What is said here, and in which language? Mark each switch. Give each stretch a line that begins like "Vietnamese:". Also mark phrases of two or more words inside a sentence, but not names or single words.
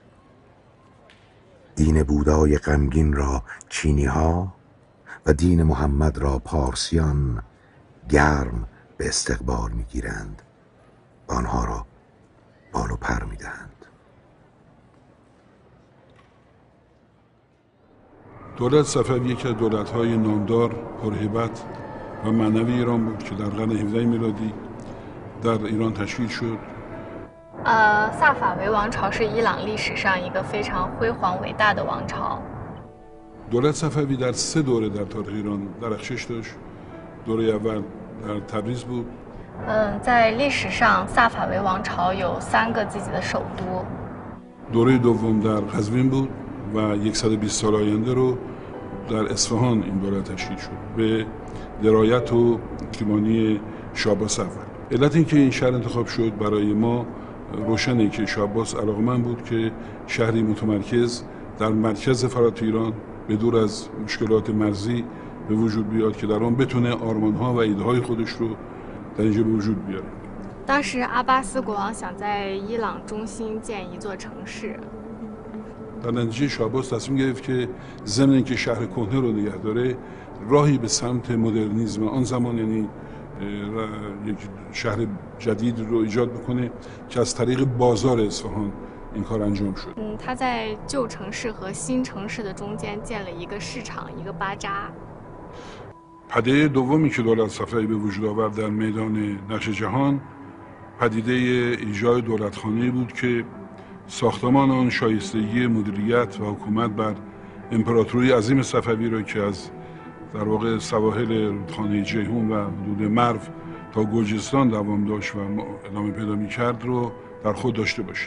Persian: دین بودای غمگین را چینی‌ها و دین محمد را پارسیان گرم به استقبال می‌گیرند و آنها را بال و پر می‌دهند. دولت صفوی یکی از دولت‌های نامدار، پرهیبت و معنوی ایران بود که در قرن 17 میلادی در ایران تشکیل شد.
Chinese: 萨法维王朝是伊朗历史上一个非常辉煌伟大的王朝。
Persian: دولت صفوی در 3 دوره در تاریخ ایران درخشش داشت. دوره اول در تبریز بود.
Chinese: 在历史上，萨法维王朝有3个自己的首都。
Persian: دوره دوم در قزوین بود و 120 سال آینده رو در اصفهان این دولت تشکیل شد به درایت و حکمرانی شاه عباس اول. علت این که این شهر انتخاب شد برای ما روشنه که شاه عباس علاقمند بود که شهری متمرکز در مرکز فرات ایران به دور از مشکلات مرزی به وجود بیاد که در آن بتونه آرمان‌ها و ایده‌های خودش رو در اینجا به وجود بیاره.
Chinese: 当时阿巴斯国王想在伊朗中心建一座城市。
Persian: در نتیجه شاه عباس تصمیم گرفت که ضمن اینکه شهر کهنه رو نگه داره، راهی به سمت مدرنیسم آن زمان، یعنی یک شهر جدید رو ایجاد بکنه که از طریق بازار اصفهان این کار انجام شد.
Chinese: 他在旧城市和新城市的中间建了一个市场，一个巴扎。
Persian: پدیده دومی که دولت صفوی به وجود آورد در میدان نقش جهان، پدیده ایجاد دولتخانه‌ای بود که ساختمان آن شایستگی مدیریت و حکومت بر امپراتوری عظیم صفوی را که از در واقع سواحل رودخانه جیهون و حدود مرو تا گرجستان دوام داشت و ادامه پیدا می‌کرد رو در خود داشته باشه.